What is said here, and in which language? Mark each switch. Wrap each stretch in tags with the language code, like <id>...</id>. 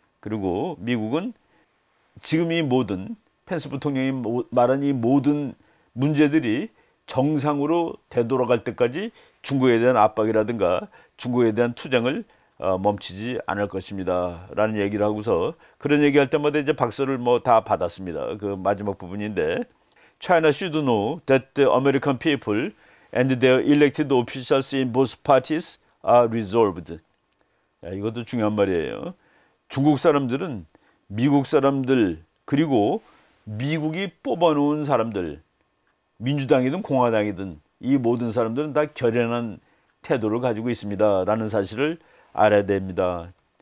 <ko>그리고 미국은 지금 펜스 부통령이 말한 이 모든 문제들이 정상으로 되돌아갈 때까지 중국에 대한 압박이라든가 중국에 대한 투쟁을 멈추지 않을 것입니다. 라는 얘기를 하고서 그런 얘기할 때마다 이제 박수를 뭐 다 받았습니다. 그 마지막 부분인데</ko> <en>China should know that the American people and their elected officials in both parties are resolved.</en> <ko>이것도 중요한 말이에요. 중국 사람들은 미국 사람들 그리고 미국이 뽑아놓은 사람들, 민주당이든 공화당이든 이 모든 사람들은 다 결연한 태도를 가지고 있습니다라는 사실을 알아야 됩니다.</ko>